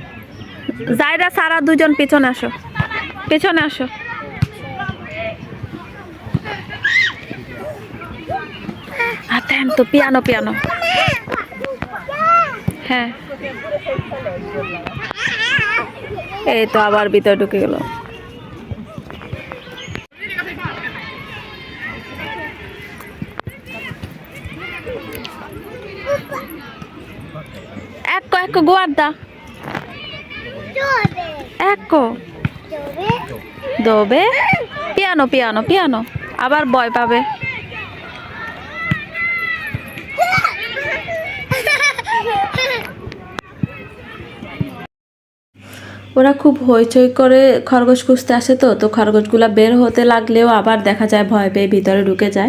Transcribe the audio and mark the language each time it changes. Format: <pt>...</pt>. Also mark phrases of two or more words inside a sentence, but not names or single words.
<bn>জায়রা সারা দুজন পিছনে আসো। পেছনে আসো। দেন তো</bn> <it>piano piano.</it> <bn>হ্যাঁ এই তো আবার ভিতরে ঢুকে গেল।</bn> <it>ecco guarda, ecco dove piano piano piano</it> <bn>আবার ভয় পাবে। ওরা খুব হইচই করে খরগোশ খুঁজতে আসে, তো খরগোশগুলো বের হতে লাগলেও আবার দেখা যায় ভয় পেয়ে ভিতরে ঢুকে যায়।</bn>